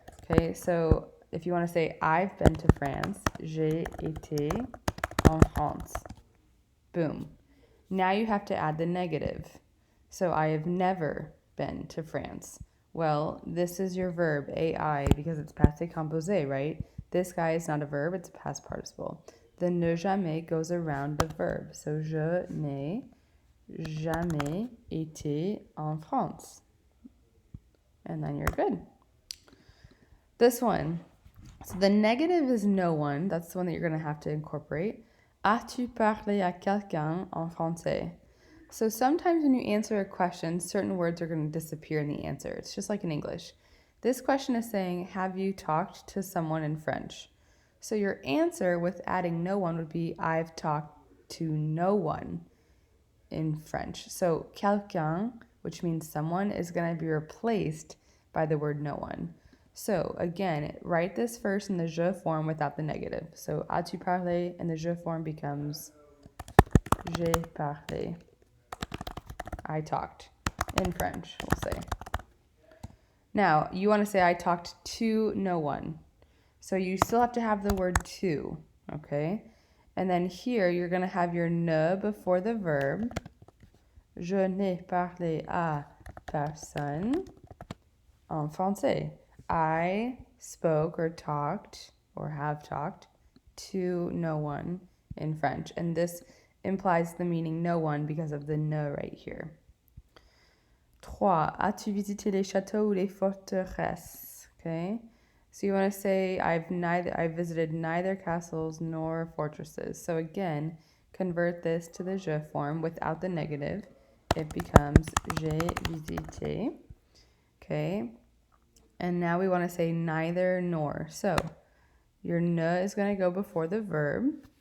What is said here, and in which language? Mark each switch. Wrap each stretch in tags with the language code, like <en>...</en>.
<en>Okay, so if you want to say I've been to France,</en> <fr>j'ai été en France.</fr> <en>Boom. Now you have to add the negative. So I have never been to France. Well, this is your verb, ai, because it's passé composé, right? This guy is not a verb, it's a past participle. The ne jamais goes around the verb. So</en> <fr>je n'ai jamais été en France.</fr> <en>And then you're good. This one. So the negative is no one. That's the one that you're going to have to incorporate.</en> <fr>As-tu parlé à quelqu'un en français?</fr> <en>So sometimes when you answer a question, certain words are going to disappear in the answer. It's just like in English. This question is saying, have you talked to someone in French? So your answer with adding no one would be, I've talked to no one in French. So quelqu'un, which means someone, is going to be replaced by the word no one. So again, write this first in the je form without the negative. So</en> <fr>as-tu parlé</fr> <en>in the je form becomes</en> <fr>j'ai parlé.</fr> <en>I talked in French, we'll say. Now, you want to say I talked to no one. So you still have to have the word to, okay? And then here, you're going to have your ne before the verb.</en> <fr>Je n'ai parlé à personne en français.</fr> <en>I spoke or talked or have talked to no one in French. And this implies the meaning no one because of the ne right here. 3.</en> <fr>As-tu visité les châteaux ou les forteresses?</fr> <en>Okay. So you want to say I've visited neither castles nor fortresses. So again, convert this to the je form without the negative. It becomes</en> <fr>j'ai visité.</fr> <en>Okay. And now we want to say neither nor. So your ne is going to go before the verb.</en>